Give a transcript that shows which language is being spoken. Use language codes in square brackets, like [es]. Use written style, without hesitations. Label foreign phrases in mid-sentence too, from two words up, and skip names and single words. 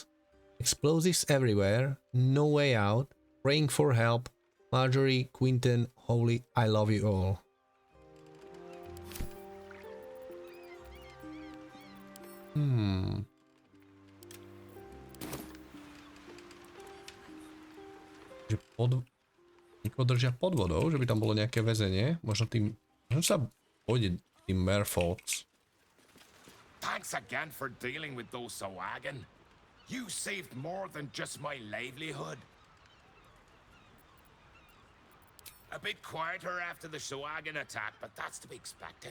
[en] Explosives everywhere, no way out, praying for help. Marjorie, Quinton, Holy, I love you all. [sk] Že niekoho držia pod vodou, že by tam bolo nejaké väzenie. Možno sa pôjde tým Merfolks. [en] Thanks again for dealing with those Sawagan. You saved more than just my livelihood. A bit quieter after the Sawagan attack, but that's to be expected.